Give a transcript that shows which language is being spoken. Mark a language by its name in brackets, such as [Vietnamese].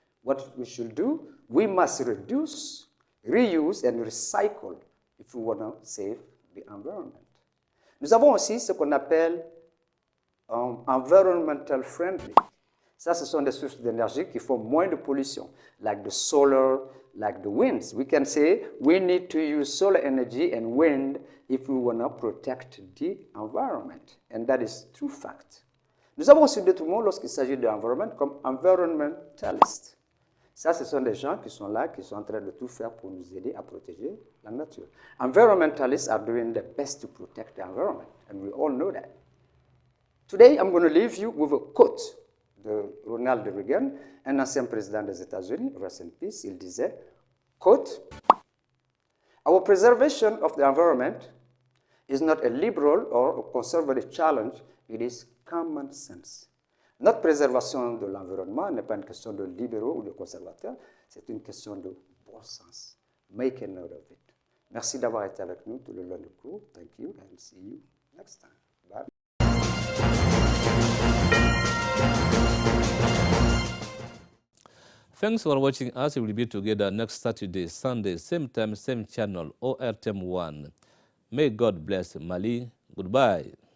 [English] What we should do, we must reduce, reuse and recycle if we want to save the environment. [French] Nous avons aussi ce qu'on appelle environmental friendly. Ça, ce sont des sources d'énergie qui font moins de pollution, [English] like the solar, like the winds. We can say we need to use solar energy and wind if we want to protect the environment. And that is true fact. [French] Nous avons aussi d'autres mots lorsqu'il s'agit de l'environnement comme environmentalist. Ça, ce sont des gens qui sont là, qui sont en train de tout faire pour nous aider à protéger la nature. [English] Environmentalists are doing their best to protect the environment, and we all know that. Today, I'm going to leave you with a quote [French] de Ronald Reagan, un ancien président des États-Unis, [English] rest in peace. [French] Il disait, [English] quote, "Our preservation of the environment is not a liberal or a conservative challenge, it is common sense." [French] Notre préservation de l'environnement n'est pas une question de libéraux ou de conservateurs, c'est une question de bon sens. [English] Make a note of it. [French] Merci d'avoir été avec nous tout le long du cours. [English] Thank you and see you next time. Bye. Thanks for watching us. We will be together next Saturday, Sunday, same time, same channel, ORTM 1. May God bless Mali. Goodbye.